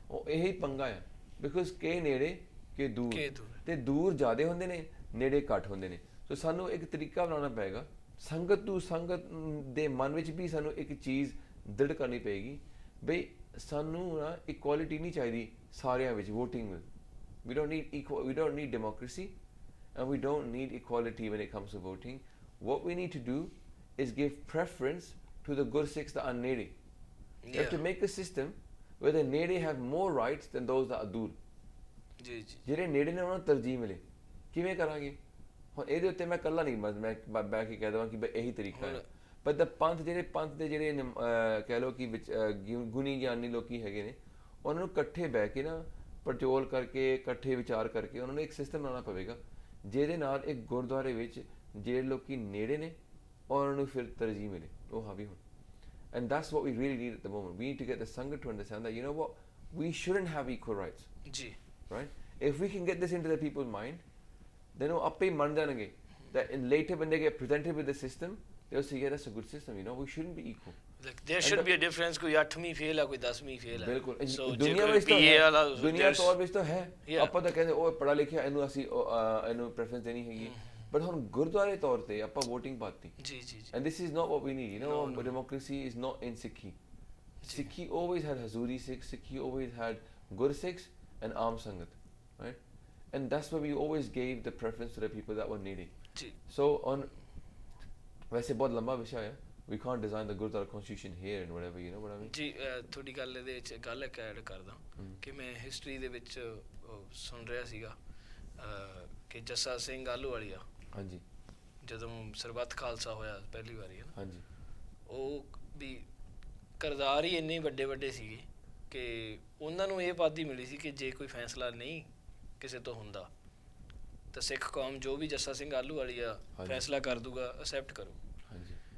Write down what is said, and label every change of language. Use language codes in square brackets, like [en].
[pa] ਉਹ ਇਹੀ ਪੰਗਾ ਹੈ, ਬਿਕੋਜ਼ ਕੇ ਨੇੜੇ ਕੇ ਦੂਰ, ਤੇ ਦੂਰ ਜ਼ਿਆਦਾ ਹੁੰਦੇ ਨੇ, ਨੇੜੇ ਘੱਟ ਹੁੰਦੇ ਨੇ। ਸੋ ਸਾਨੂੰ ਇੱਕ ਤਰੀਕਾ ਬਣਾਉਣਾ ਪਏਗਾ, ਸੰਗਤ ਦੇ ਮਨ ਵਿੱਚ ਵੀ ਸਾਨੂੰ ਇੱਕ ਚੀਜ਼ ਦ੍ਰਿੜ ਕਰਨੀ ਪਏਗੀ, ਬਈ ਸਾਨੂੰ ਨਾ ਇਕੁਆਲਿਟੀ ਨਹੀਂ ਚਾਹੀਦੀ ਸਾਰਿਆਂ ਵਿੱਚ ਵੋਟਿੰਗ ਵਿੱਚ। [en] we don't need democracy and we don't need equality when it comes to voting. What we need to do is give preference to the Gursikhs that are nede. You have to make a system where the nede have more rights than those that are dur. [pa] ਜੀ ਜੀ ਜਿਹੜੇ ਨੇੜੇ ਨੇ ਉਹਨਾਂ ਨੂੰ ਤਰਜੀਹ ਮਿਲੇ। ਕਿਵੇਂ ਕਰਾਂਗੇ? ਹੁਣ ਇਹਦੇ ਉੱਤੇ ਮੈਂ ਇਕੱਲਾ ਨਹੀਂ, ਮੈਂ ਬਹਿ ਕੇ ਕਹਿ ਦੇਵਾਂ ਕਿ ਬਈ ਇਹੀ ਤਰੀਕਾ ਹੈ, ਪਰ ਪੰਥ ਦੇ ਜਿਹੜੇ ਕਹਿ ਲਓ ਕਿ ਗੁਣੀ ਗਿਆਨੀ ਲੋਕੀ ਹੈਗੇ ਨੇ, ਉਹਨਾਂ ਨੂੰ ਇਕੱਠੇ ਬਹਿ ਕੇ ਨਾ ਪੜਚੋਲ ਕਰਕੇ, ਇਕੱਠੇ ਵਿਚਾਰ ਕਰਕੇ ਉਹਨਾਂ ਨੂੰ ਇੱਕ ਸਿਸਟਮ ਬਣਾਉਣਾ ਪਵੇਗਾ, ਜਿਹਦੇ ਨਾਲ ਇੱਕ ਗੁਰਦੁਆਰੇ ਵਿੱਚ ਜਿਹੜੇ ਲੋਕੀ ਨੇੜੇ ਨੇ ਉਹਨਾਂ ਨੂੰ ਫਿਰ ਤਰਜੀਹ ਮਿਲੇ, ਉਹ ਹਾਵੀ ਹੋਣ। [en] And that's what we really need at the moment. We need to get the Sangha to understand that, you know what, we shouldn't have equal rights. Ji. Right? If we can get this into the people's mind, then [pa] ਉਹ ਆਪੇ ਮੰਨ ਜਾਣਗੇ, [en] that in later when they get presented with the system, they'll say, yeah, that's a good system, you know, we shouldn't be equal. Like there should be a difference, [pa] ਕੋਈ 8ਵੀਂ fail ਆ, ਕੋਈ 10ਵੀਂ fail ਆ। ਬਿਲਕੁਲ, ਦੁਨੀਆ ਵਿੱਚ ਤਾਂ ਹੈ, ਦੁਨੀਆ ਤੌਰ ਵਿੱਚ ਤਾਂ ਹੈ, ਆਪਾਂ ਤਾਂ ਕਹਿੰਦੇ ਉਹ ਪੜ੍ਹਾ ਲਿਖਿਆ, ਇਹਨੂੰ ਅਸੀਂ ਇਹਨੂੰ ਪ੍ਰੈਫਰੈਂਸ ਦੇਣੀ ਹੈਗੀ, but ਹੁਣ ਗੁਰਦੁਆਰੇ ਤੌਰ ਤੇ ਆਪਾਂ ਵੋਟਿੰਗ ਪਾਤੀ। ਜੀ ਜੀ। [en] And this is not what we need, you know. Democracy is not in Sikhi. Sikhi always had Hazuri Sikhs, Sikhi always had Gur Sikhs and Aam Sangat, right? And that's why we always gave the preference to the people that were needy. ਜੀ। So on [pa] ਵੈਸੇ ਬਹੁਤ ਲੰਬਾ ਵਿਸ਼ਾ ਹੈ, [en] we can't design the Gurdwara constitution here and whatever, you know what I mean? [pa] ਜੀ ਤੁਹਾਡੀ ਗੱਲ ਇਹਦੇ ਵਿੱਚ ਗੱਲ ਇੱਕ ਐਡ ਕਰਦਾ ਕਿ ਮੈਂ ਹਿਸਟਰੀ ਦੇ ਵਿੱਚ ਸੁਣ ਰਿਹਾ ਸੀਗਾ ਕਿ ਜੱਸਾ ਸਿੰਘ ਆਹਲੂਵਾਲੀਆ, ਹਾਂਜੀ, ਜਦੋਂ ਸਰਬੱਤ ਖਾਲਸਾ ਹੋਇਆ ਪਹਿਲੀ ਵਾਰੀ, ਹੈ ਨਾ, ਹਾਂਜੀ, ਉਹ ਵੀ ਕਿਰਦਾਰ ਹੀ ਇੰਨੇ ਵੱਡੇ ਵੱਡੇ ਸੀਗੇ ਕਿ ਉਹਨਾਂ ਨੂੰ ਇਹ ਉਪਾਧੀ ਮਿਲੀ ਸੀ ਕਿ ਜੇ ਕੋਈ ਫੈਸਲਾ ਨਹੀਂ ਕਿਸੇ ਤੋਂ ਹੁੰਦਾ ਤਾਂ ਸਿੱਖ ਕੌਮ ਜੋ ਵੀ ਜੱਸਾ ਸਿੰਘ ਆਹਲੂਵਾਲੀਆ ਫੈਸਲਾ ਕਰ ਦੂਗਾ ਅਸੈਪਟ ਕਰੋ। ਹਾਂਜੀ।